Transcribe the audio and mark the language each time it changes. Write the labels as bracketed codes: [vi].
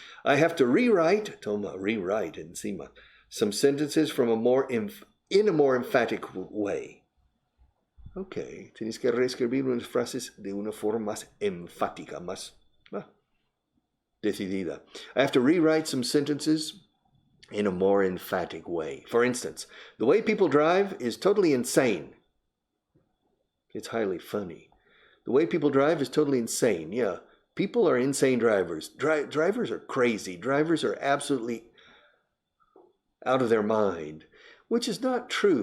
[en] I have to rewrite encima, some sentences from in a more emphatic way. [es] Okay, tienes que reescribir unas frases de una forma más enfática, más decidida. [en] I have to rewrite some sentences in a more emphatic way. For instance, the way people drive is totally insane. It's highly funny. The way people drive is totally insane. Yeah, people are insane drivers. Drivers are crazy. Drivers are absolutely out of their mind, which is not true.